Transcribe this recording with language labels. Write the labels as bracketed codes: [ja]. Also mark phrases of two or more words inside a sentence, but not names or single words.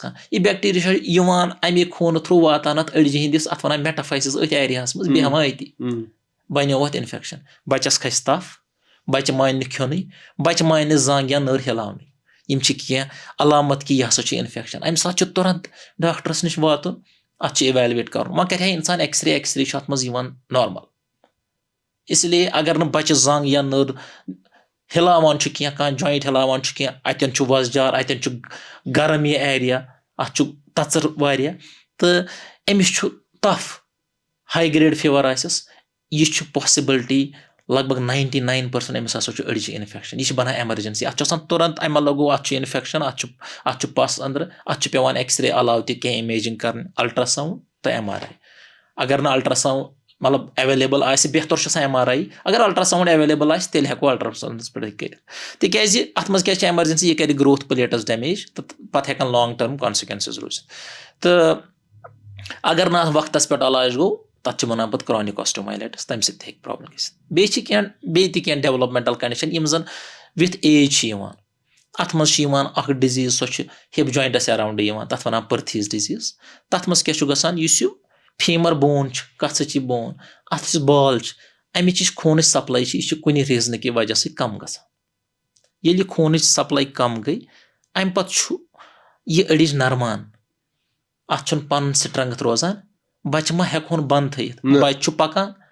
[ks] کانٛہہ یہِ بیکٹیریا چھُ یِوان اَمے خوٗنہٕ تھروٗ واتان اَتھ أڈجہِ ہِنٛدِس اَتھ وَنان میٹافایسِس أتھۍ ایریاہَس منٛز بیٚہوان أتی بَنیو اَتھ اِنفیکشن بَچَس کھسہِ تَپھ بَچہِ مانہِ نہٕ کھیوٚنُے بَچہِ مانہِ نہٕ زنٛگ یا نٔر ہِلاونٕے یِم چھِ کینٛہہ علامت کہِ یہِ ہسا چھُ اِنفیکشن اَمہِ ساتہٕ چھُ تُرنت ڈاکٹرس نِش واتُن اَتھ چھُ اِویلویٹ کرُن وۄنۍ کرِ ہا اِنسان ایٚکٕس رے چھُ اَتھ منٛز یِوان نارمل [ur] اس لیے [ks] اگر نہٕ بَچہِ زنٛگ یا نٔر ہِلاوان چھُ کانٛہہ جویِنٹ ہِلاوان چھُ کینٛہہ اَتٮ۪ن چھُ وۄزجار اَتٮ۪ن چھُ گرم یہِ ایریا اَتھ چھُ تَژر واریاہ تہٕ أمِس چھُ تَپھ [en] high grade fever [ks] آسٮ۪س یہِ چھُ پاسِبلٹی لگ بگ 99% أمِس ہسا چھُ أڈجہِ اِنفیکشن یہِ چھِ بَنان ایمرجنسی اَتھ چھُ آسان تُرنت اَمہِ مطلب گوٚو اَتھ چھُ اِنفیکشن اَتھ چھُ پَس أنٛدرٕ اَتھ چھُ پیوان ایٚکٕس رے علاوٕ تہِ کینٛہہ اِمیجِنگ کَرٕنۍ الٹرا ساوُنٛڈ تہٕ MRI اگر نہٕ الٹرا ساوُنٛڈ مطلب ایویلیبٕل آسہِ بہتر چھُ آسان MRI اگر الٹرا ساوُنٛڈ ایویلیبٕل آسہِ تیٚلہِ ہٮ۪کو الٹرا ساوُنٛڈَس پٮ۪ٹھ کٔرِتھ تِکیازِ اَتھ منٛز کیٛاہ چھِ ایمرجنسی یہِ کَرِ گروتھ پلیٹس ڈیمیج تہٕ پَتہٕ ہٮ۪کن [en] long term consequences [ks] روٗزِتھ تہٕ اگر نہٕ اَتھ وقتس پٮ۪ٹھ علاج گوٚو تَتھ چھِ وَنان پَتہٕ [en] chronic osteomyelitis [ks] تَمہِ سۭتۍ تہِ ہیٚکہِ پرابلم گٔژھِتھ بیٚیہِ چھِ بیٚیہِ تہِ کینٛہہ [en] developmental condition [ks] یِم زن [en] with age [ks] چھِ یِوان اَتھ منٛز چھِ یِوان اکھ ڈِزیٖز سۄ چھِ [en] hip joints around [ks] یِوان تَتھ وَنان [en] Perthes disease [ks] تَتھ منٛز کیاہ چھُ گژھان یُس یہِ [en] femur bone [ks] چھُ کَژھٕچ بون اَتھ یُس بال چھِ اَمِچ یُس خوٗنٕچ سپلاے چھِ یہِ چھِ کُنہِ ریٖزنہٕ کہِ وجہ سۭتۍ کم گژھان ییٚلہِ یہِ خوٗنٕچ سپلاے کم گٔے اَمہِ پتہٕ چھُ یہِ أڈِج نرمان اَتھ چھُنہٕ پنُن سٹرنٛگتھ روزان بچہِ ما ہٮ۪کہون بنٛد تھٲیِتھ بچہِ چھُ پکان